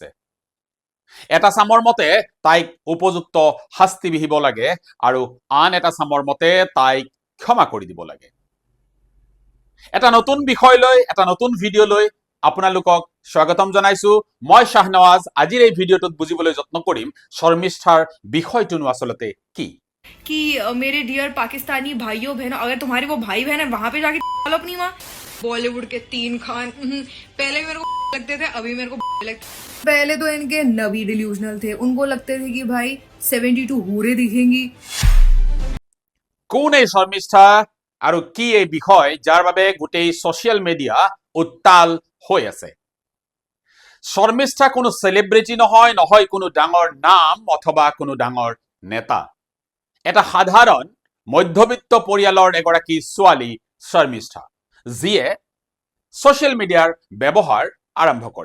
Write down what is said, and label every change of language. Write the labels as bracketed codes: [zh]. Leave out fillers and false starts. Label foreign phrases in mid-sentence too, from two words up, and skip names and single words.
[as] এটা চামৰ মতে তাইক উপযুক্ত শাস্তি বিহিব লাগে আৰু আন এটা চামৰ মতে তাইক ক্ষমা কৰি দিব লাগে। এটা নতুন বিষয় লৈ এটা নতুন ভিডিঅ' লৈ আপোনালোকক স্বাগতম জনাইছো। মই শাহনৱাজ। আজিৰ এই ভিডিঅ'টোত বুজিবলৈ যত্ন কৰিম শৰ্মিষ্ঠাৰ বিষয়টোনো আচলতে কি। [hi] कि मेरे डियर पाकिस्तानी भाइयों बहनों, अगर तुम्हारे वो भाई बहन है वहां पे जाके लो अपनी माँ। बॉलीवुड के 3 खान पहले मेरे को लगते थे, अभी मेरे को लगते। पहले तो इनके नबी डिल्यूजनल थे, उनको लगते थे कि भाई 72 हूरे दिखेंगी। [as] কোন এই শৰ্মিষ্ঠা আৰু কি এই বিষয় যাৰ বাবে গোটেই [en] social media [as] উত্তাল হৈ আছে। শৰ্মিষ্ঠা কোনো চেলিব্ৰিটি নহয়, নহয় কোনো ডাঙৰ নাম অথবা কোনো ডাঙৰ নেতা। এটা সাধাৰণ মধ্যবিত্ত পৰিয়ালৰ এগৰাকী ছোৱালী শৰ্মিষ্ঠা, যিয়ে [en] social media [as] ব্যৱহাৰ আৰম্ভ কৰে।